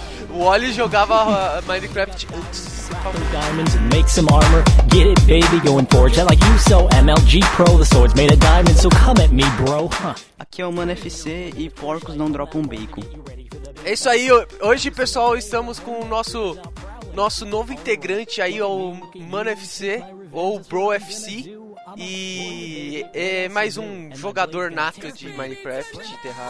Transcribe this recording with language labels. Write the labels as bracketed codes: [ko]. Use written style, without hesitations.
[pt] O Auli jogava Minecraft antes. [en] Diamonds and make some armor. Get it, baby, go and forge. I like you so MLG Pro. The sword's made of diamonds, so come at me, bro. [pt] Aqui é o Mano FC e porcos não dropam bacon. É isso aí, hoje pessoal, estamos com o nosso novo integrante aí, o Mano FC, ou Bro FC, e é mais um jogador nato de Minecraft e Terraria.